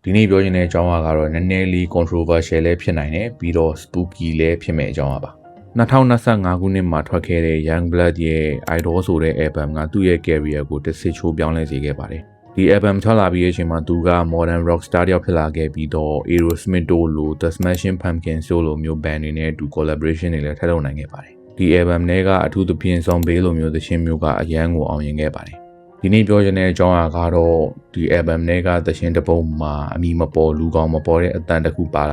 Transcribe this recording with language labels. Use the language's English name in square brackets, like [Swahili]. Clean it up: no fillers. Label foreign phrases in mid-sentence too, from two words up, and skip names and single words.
[Burmese] ဒီနေ့ပြောချင်တဲ့အကြောင်းအရာကတော့နည်းနည်းလေး controversial လည်းဖြစ်နိုင်တယ်ပြီးတော့ spooky လည်းဖြစ်မဲ့အကြောင်းအရာပါ2025ခုနှစ်မှာထွက်ခဲ့တဲ့ Young Blood ရဲ့ Idol ဆိုတဲ့ album ကသူ့ရဲ့ career ကိုတစ်စစ်ချိုးပြောင်းလဲစေခဲ့ပါတယ်ဒီ album ထွက်လာပြီးတဲ့အချိန်မှာသူက [English] modern rock star [Burmese] တယောက်ဖြစ်လာခဲ့ပြီးတော့ Aerosmith တို့လို The Smashing Pumpkins တို့လိုမျိုး band တွေနဲ့အတူ collaboration တွေလည်းထပ်လုပ်နိုင်ခဲ့ပါတယ်ဒီ album နဲ့ကအထူးသဖြင့် Zombie လိုမျိုးသချင်းမျိုးကအရန်ကိုအောင်မြင်ခဲ့ပါတယ်ဒီနေ့ပြောချင်တဲ့အကြောင်းအရာကတော့ဒီ album နဲ့ကသချင်းတစ်ပုဒ်မှာအမီမပေါ်လူကောင်မပေါ်တဲ့အတန်တစ်ခုပါ